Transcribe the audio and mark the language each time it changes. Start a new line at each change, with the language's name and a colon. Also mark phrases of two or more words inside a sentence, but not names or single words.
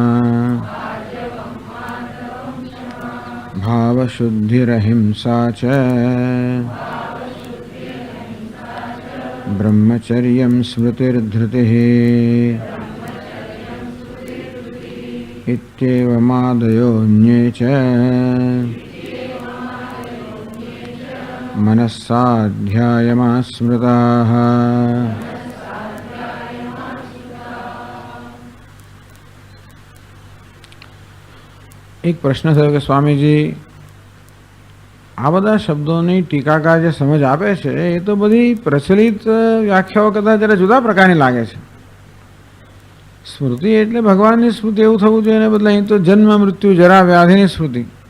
Sanskrit: भावशुद्धिरहिंसा च ब्रह्मचर्यं स्मृतिर्धृतिः इत्येवमादयोऽन्ये च मनस्साध्यायमास्मृताः।
Gujarati: એક પ્રશ્ન થયો કે સ્વામીજી આ બધા શબ્દોની ટીકાકાર જે સમજ આપે છે એ તો બધી પ્રચલિત વ્યાખ્યાઓ કરતાં જરા જુદા પ્રકારની લાગે છે. સ્મૃતિ એટલે ભગવાનની સ્મૃતિ એવું થવું જોઈએ એને બદલે અહીં તો જન્મ મૃત્યુ જરા વ્યાધિની સ્મૃતિ.